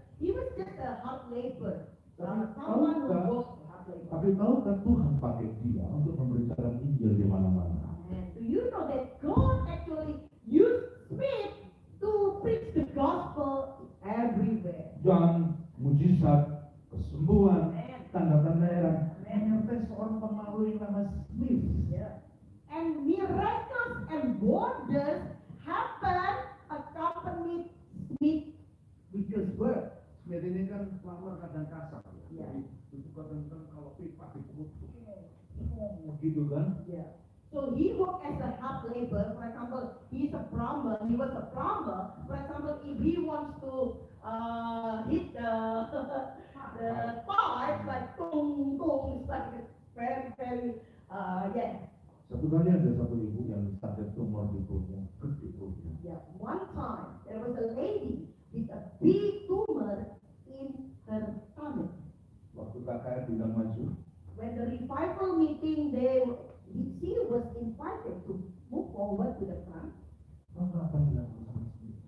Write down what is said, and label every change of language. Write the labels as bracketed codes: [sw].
[en] He was just a hard labor. [id] Tapi [en] Someone who [id] tahukah- [en] worked hard labor. [id] Tapi tahukah Tuhan pakai dia untuk memberitakan Injil di mana-mana? [en] And do you know that God actually used Smith to preach the gospel everywhere? [id] Dan mujizat, kesembuhan, [en] Amen. [id] tanda-tanda heran menyertai seorang pemalu yang nama Smith. [en] Yeah. And miracles and wonders happen accompanied Smith Wigglesworth. [id] Smith ini kan plumber kadang kasar. Iya. Itu kadang-kadang kalau pipa dikutuk, gitu kan? [en] Yeah. So he worked as a hard labor. For example, he's a plumber. He was a plumber. For example, if he wants to hit the pipe like tung tung, it's like very yeah. [id] Satu kali ada satu ibu yang sakit tumor di perutnya, gede perutnya. [en] Yeah. One time there was a lady with a big tumor in her stomach. [id] Waktu KKR bilang maju, [en] When the revival meeting, she was invited to move forward to the front. [id] apa akan dilakukan sama Smith?